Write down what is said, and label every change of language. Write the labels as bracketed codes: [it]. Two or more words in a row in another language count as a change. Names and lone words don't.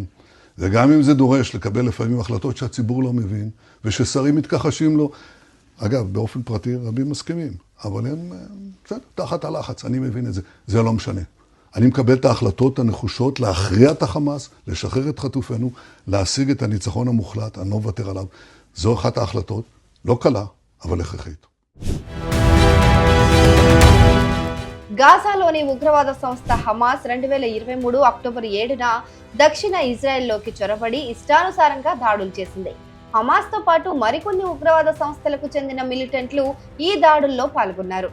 [he] וגם אם זה דורש לקבל לפעמים החלטות שהציבור לא מבין, וששרים מתכחשים לו, אגב, באופן פרטי רבים מסכימים, אבל הם תחת הלחץ, אני מבין את זה, זה לא משנה. אני מקבל את ההחלטות הנחושות להכריע את החמאס, לשחרר את חטופינו, להשיג את הניצחון המוחלט, אני לא מוותר עליו. זו אחת ההחלטות, לא קלה, אבל הכרחית. [te] గాజాలోని ఉగ్రవాద సంస్థ హమాస్ 2023 అక్టోబర్ 7న దక్షిణ ఇజ్రాయెల్లోకి చొరబడి ఇష్టానుసారంగా దాడులు చేసింది. హమాస్ తో పాటు మరికొన్ని ఉగ్రవాద సంస్థలకు చెందిన మిలిటెంట్లు ఈ దాడుల్లో పాల్గొన్నారు.